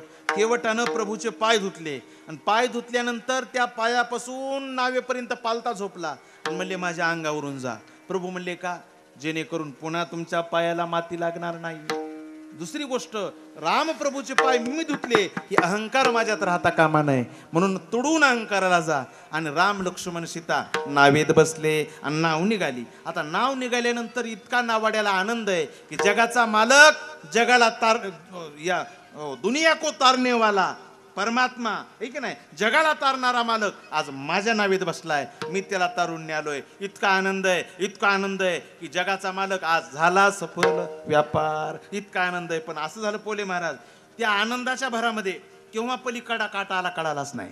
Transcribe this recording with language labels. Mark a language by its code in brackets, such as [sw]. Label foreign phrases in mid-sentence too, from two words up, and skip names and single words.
[mr] केवटानं प्रभूचे पाय धुतले आणि पाय धुतल्यानंतर त्या पायापासून नावेपर्यंत पालता झोपला आणि म्हणले माझ्या अंगावरून जा. प्रभू म्हणले का? जेणेकरून पुन्हा तुमच्या पायाला माती लागणार नाही. दुसरी गोष्ट, रामप्रभूचे पाय मी धुतले की अहंकार माझ्यात राहता कामा नये, म्हणून तुडून अहंकाराला जा. आणि राम लक्ष्मण सीता नावेत बसले आणि नाव निघाली. आता नाव निघाल्यानंतर इतका नावाड्याला आनंद आहे की जगाचा मालक, जगाला [hi] या दुनिया को तारने वाला परमात्मा, [mr] आहे की नाही, जगाला तारणारा मालक आज माझ्या नावेत बसलाय, मी त्याला तारून न्यालोय. इतका आनंद आहे, इतका आनंद आहे की जगाचा मालक आज झाला सफल व्यापार. इतका आनंद आहे. पण असं झालं पोले महाराज, त्या आनंदाच्या भरामध्ये केव्हा पलीकडा काटा आला कळालाच नाही.